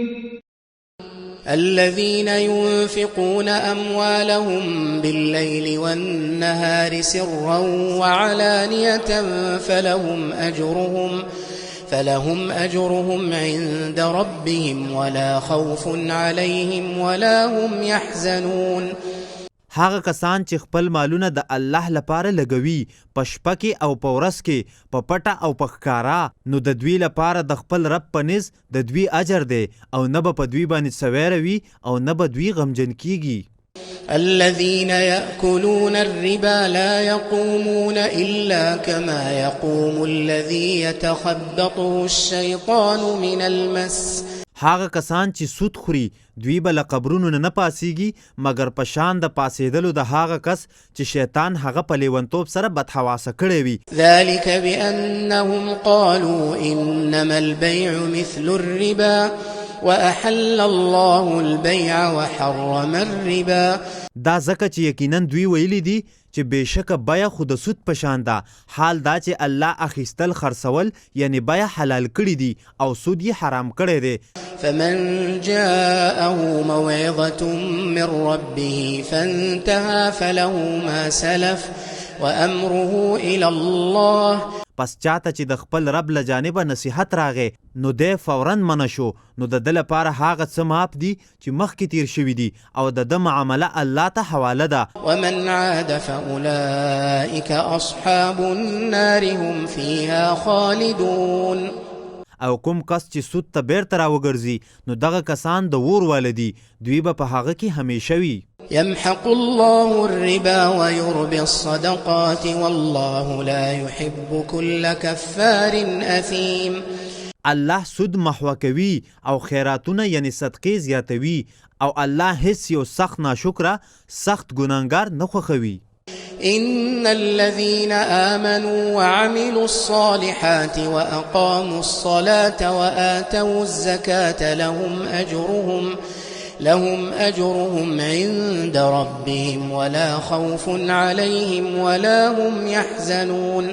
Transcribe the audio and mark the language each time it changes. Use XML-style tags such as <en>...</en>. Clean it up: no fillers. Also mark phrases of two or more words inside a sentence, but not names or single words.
<ar>الذين ينفقون أموالهم بالليل والنهار سرا وعلانية فلهم أجرهم عند ربهم ولا خوف عليهم ولا هم يحزنون.</ar> <ps>هغه کسان چې خپل مالونه د الله لپاره لګوي په شپه کې او په ورځ کې په پټه او په ښکارا نو د دوی لپاره د خپل رب په نزد د دوی اجر دی او نه به په دوی باندې سویره وي او نه به دوی غمجن کیږي.</ps> <ar>الذين يأكلون الربا لا يقومون إلا كما يقوم الذي يتخبطه الشيطان من المس.</ar> <ps>هغه کسان چې سود خوري دوی به له قبرونو نه پاسیږي مګر په شان د پاسېدلو د هغه کس چې شیطان هغه په لیونتوب سره بدحواسه کړی وي.</ps> <ar>ذلك بأنهم قالوا إنما البيع مثل الربا وأحل الله البيع وحرم الربا.</ar> <ps>دا ځکه چې یقینا دوی ویلي دي چې بېشکه بیه خو د سود په شان ده، حال دا چې الله اخیستل خرڅول یعنی بیه حلال کړي دي او سود یې حرام کړی دی.</ps> <ar>فمن جاءه موعظة من ربه فانتهى فله ما سلف وأمره إلى الله.</ar> <ps>پس چاته چې د خپل رب له جانبه نصیحت راغی نو دی فوراً منع شو، نو د ده لپاره هغه څه معاف دي چې مخکې تیر شوي دي او د ده معامله الله ته حواله ده.</ps> <ar>ومن عاد فأولئك أصحاب النار هم فيها خالدون.</ar> <ps>او کوم کس چې سود ته بیرته راوګرځي نو دغه کسان د اور والدي، دوی به په هغه کې همیشه وي.</ps> <ar>يمحق الله الربا ويربي الصدقات والله لا يحب كل كفار أثيم.</ar> <ps>الله سود محو کوي او خیراتونه یعنی صدقې زیاتوي او الله هیڅ یو سخت ناشکره سخت ګناهګار نه خوښوي.</ps> <ar>إن الذين آمنوا وعملوا الصالحات وأقاموا الصلاة وآتوا الزكاة لهم أجرهم عند ربهم ولا خوف عليهم ولا هم يحزنون.</ar>